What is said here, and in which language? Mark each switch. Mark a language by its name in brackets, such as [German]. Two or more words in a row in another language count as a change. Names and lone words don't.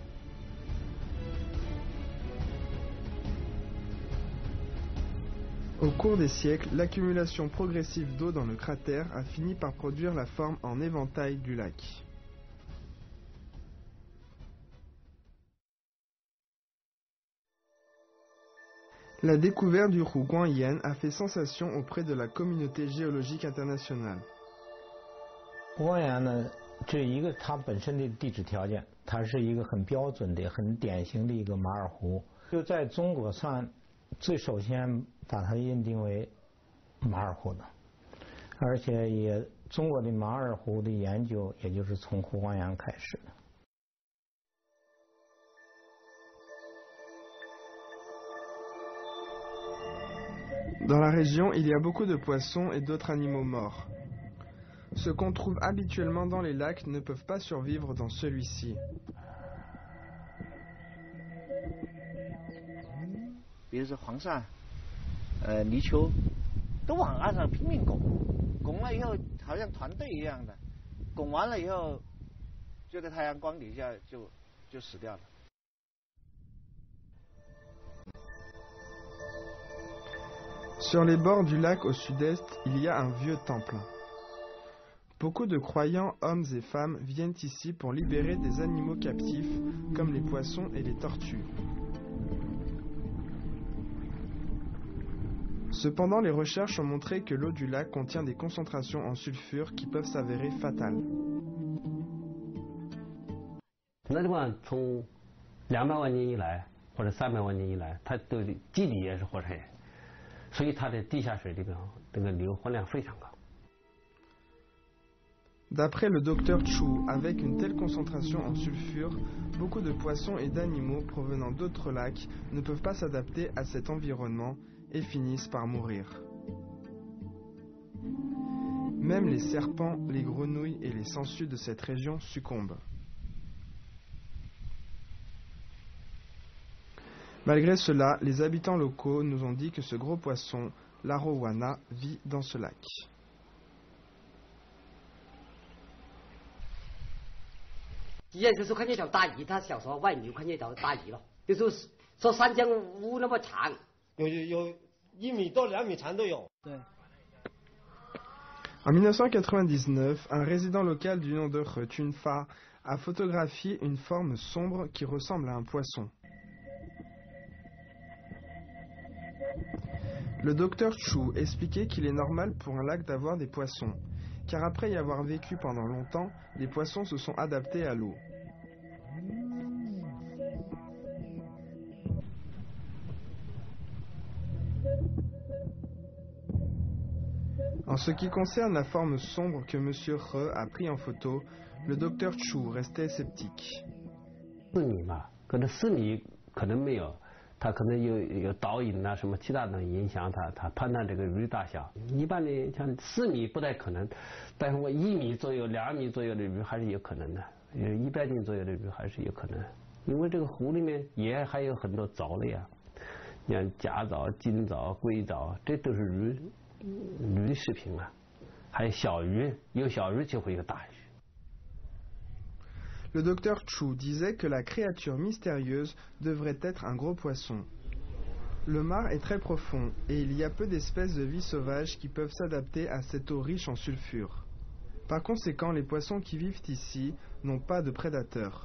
[French] Au cours des siècles, l'accumulation progressive d'eau dans le cratère a fini par produire la forme en éventail du lac. La découverte du Huguangyan a fait sensation auprès de la communauté géologique internationale. [Chinese] 胡光岩呢，这一个它本身的地质条件，它是一个很标准的、很典型的一个马尔湖，就在中国算最首先把它认定为马尔湖的，而且也中国的马尔湖的研究，也就是从胡光岩开始的。 [French] Dans la région, il y a beaucoup de poissons et d'autres animaux morts. Ceux qu'on trouve habituellement dans les lacs ne peuvent pas survivre dans celui-ci. [Chinese] 比如说黄鳝、泥鳅，都往岸上拼命拱，拱了以后好像团队一样的，拱完了以后，就在太阳光底下就死掉了。 [French] Sur les bords du lac au sud-est, il y a un vieux temple. Beaucoup de croyants, hommes et femmes, viennent ici pour libérer des animaux captifs, comme les poissons et les tortues. Cependant, les recherches ont montré que l'eau du lac contient des concentrations en sulfure qui peuvent s'avérer fatales. [Chinese] 那地方从200万年以来，或者300万年以来，它的基底也是火山岩。所以它的地下水这个硫含量非常高。 [French] D'après le docteur Chu, avec une telle concentration en sulfure, beaucoup de poissons et d'animaux provenant d'autres lacs ne peuvent pas s'adapter à cet environnement et finissent par mourir. Même les serpents, les grenouilles et les sangsues de cette région succombent. Malgré cela, les habitants locaux nous ont dit que ce gros poisson, l'arowana, vit dans ce lac. [Chinese] 现在是看见条大鱼，他小时候外面就看见条大鱼了，就说是说3.5那么长，有1米到2米长都有。对。 [French] En 1999, un résident local du nom de He Chun-fa a photographié une forme sombre qui ressemble à un poisson. Le docteur Chu expliquait qu'il est normal pour un lac d'avoir des poissons, car après y avoir vécu pendant longtemps, les poissons se sont adaptés à l'eau. En ce qui concerne la forme sombre que M. He a pris en photo, le docteur Chu restait sceptique. [Chinese] 4 米嘛，可能4米可能没有，它可能有导引啊什么其他的影响它判断这个鱼大小。一般的像4米不太可能，但是我1米左右、2米左右的鱼还是有可能的，100斤左右的鱼还是有可能，因为这个湖里面也还有很多藻类啊，像甲藻、金藻、硅藻，这都是鱼的食品啊，还有小鱼，有小鱼就会有大鱼。 [French] Le docteur Chu disait que la créature mystérieuse devrait être un gros poisson. Le mar est très profond et il y a peu d'espèces de vie sauvage qui peuvent s'adapter à cette eau riche en sulfure. Par conséquent, les poissons qui vivent ici n'ont pas de prédateurs.